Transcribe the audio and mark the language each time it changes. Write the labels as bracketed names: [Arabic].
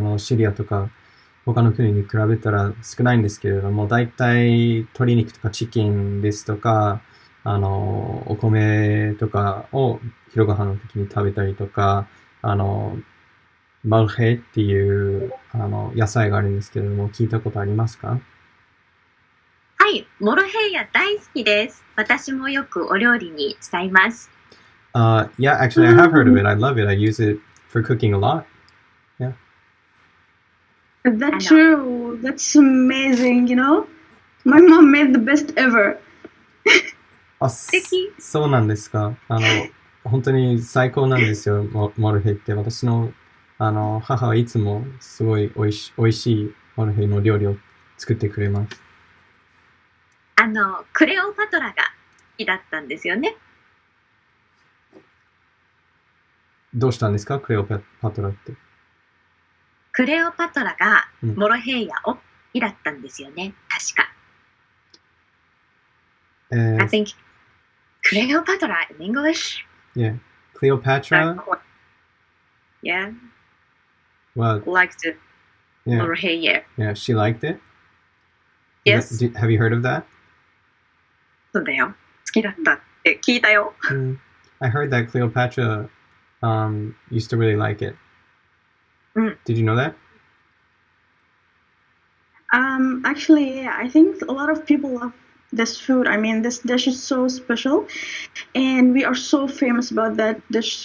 [Japanese] シリアとか他の国に比べたら少ないんですけれども、だいたい鶏肉とかチキンですとか、お米とかを昼ご飯の時に食べたりとか、マルヘっていう野菜があるんですけれども、聞いたことありますか？はい、モロヘイヤ大好きです。私もよくお料理に使います。 [English] Yeah, actually I have heard of it. I love it. I use it for cooking a lot. Yeah. That's true. That's amazing, My mom made the best ever. [Japanese] そうなんですか。本当に最高なんですよ、モルヘイって。私の、母はいつもすごいおいしいモルヘイの料理を作ってくれます。クレオパトラが好きだったんですよね。どうしたんですか、クレオパトラって。クレオパトラがモロヘイヤを好きだったんですよね、確か。 [English] I think Cleopatra in English? Yeah. Cleopatra? Yeah. Well, liked moroheya. Yeah, she liked it? Yes. Have you heard of that? [Japanese] そうだよ。好きだったって聞いたよ。 [English] I heard that Cleopatra used to really like it. Did you know that? Actually, yeah, I think a lot of people love this food. I mean, this dish is so special, and we are so famous about that dish.